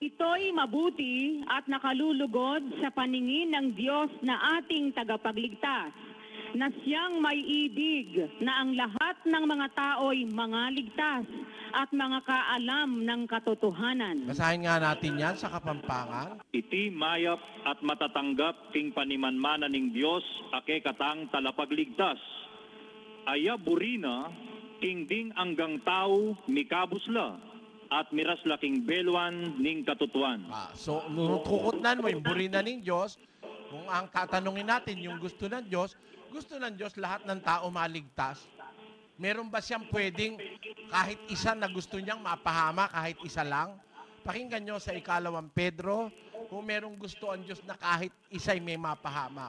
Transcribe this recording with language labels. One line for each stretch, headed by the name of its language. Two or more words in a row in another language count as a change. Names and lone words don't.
Filipino: Ito'y mabuti at nakalulugod sa paningin ng Diyos na ating tagapagligtas, na siyang may ibig na ang lahat ng mga tao'y mga ligtas at mga kaalam ng katotohanan. Basahin nga natin yan sa Kapampangan.
Pampanga: Iti mayap at matatanggap king panimanmana ning Dios ake katang talapagligtas. Aya burina king ding anggang tao mikabusla at mirasla king belwan ning katutuan.
Filipino: So,
Pampanga: kukutnan mo yung burina
Filipino: ng Diyos. Kung ang tatanungin natin yung gusto ng Diyos lahat ng tao maligtas. Meron ba siyang pwedeng kahit isa na gusto niyang mapahama, kahit isa lang? Pakinggan nyo sa 2 Pedro, kung merong gusto ang Diyos na kahit isa'y may mapahamak.